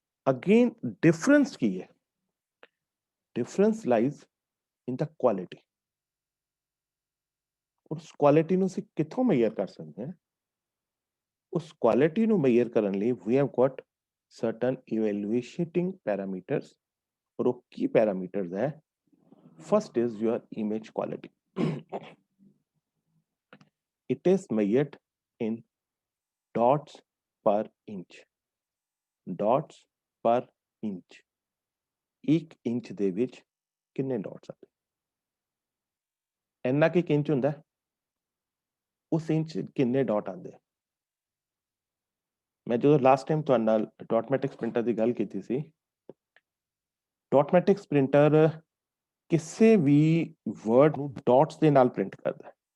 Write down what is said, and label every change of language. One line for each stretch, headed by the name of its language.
English: Again difference ਕੀ ਹੈ? Difference lies in the quality.
Punjabi: ਉਸ quality ਨੂੰ ਅਸੀਂ ਕਿੱਥੋਂ ਮੇਜ਼ਰ ਕਰ ਸਕਦੇ ਹਾਂ? ਉਸ ਕੁਆਲਿਟੀ ਨੂੰ ਮੇਜ਼ਰ ਕਰਨ ਲਈ we
English: Have got certain evaluating parameters।
Hindi: और वो की पैरामीटर्स है,
English: First is your image quality. it is measured in dots per inch। dots per inch,
Punjabi: ਇੱਕ ਇੰਚ ਦੇ ਵਿੱਚ ਕਿੰਨੇ ਡਾਟਸ ਆਉਂਦੇ? ਇੰਨਾ ਕਿ ਇੰਚ ਹੁੰਦਾ, ਉਸ ਇੰਚ ਕਿੰਨੇ ਡਾਟ ਆਉਂਦੇ? ਮੈਂ ਜਦੋਂ ਲਾਸਟ ਟਾਈਮ ਤੁਹਾਡੇ ਨਾਲ ਡਾਟਮੈਟਿਕਸ ਪ੍ਰਿੰਟਰ ਦੀ ਗੱਲ ਕੀਤੀ ਸੀ, ਡਾਟਮੈਟਿਕਸ ਪ੍ਰਿੰਟਰ ਕਿਸੇ ਵੀ ਵਰਡ ਨੂੰ ਡਾਟਸ ਦੇ ਨਾਲ ਪ੍ਰਿੰਟ ਕਰਦਾ ਹੈ।